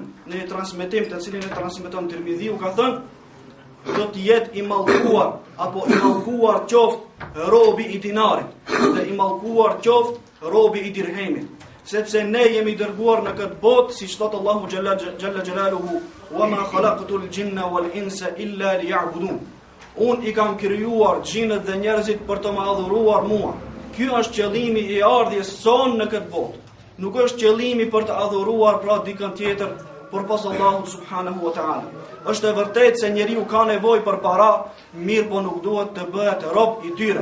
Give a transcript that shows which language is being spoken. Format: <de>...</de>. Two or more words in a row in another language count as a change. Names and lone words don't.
<sq>Në një transmetim të cilin e transmeton Tirmidhiu ka thënë: do të jetë i mallkuar apo i mallkuar qoftë robi i dinarit dhe i mallkuar qoftë robi i dirhemit, sepse ne jemi dërguar në këtë botë, siç thot Allahu</sq> <ar>جل جلاله: "وما خلقت الجن والإنس إلا ليعبدون."</ar> <sq>Unë i kam krijuar xhinët dhe njerëzit për të më adhuruar mua. Ky është qëllimi i ardhjes sonë në këtë botë. Nuk është qëllimi për të adhuruar pra dikën tjetër përpas Allahut</sq> <ar>سبحانه وتعالى.</ar> <sq>Është e vërtetë se njeriu ka nevojë për para, mirë po nuk duhet të bëhet rob i tyre.</sq>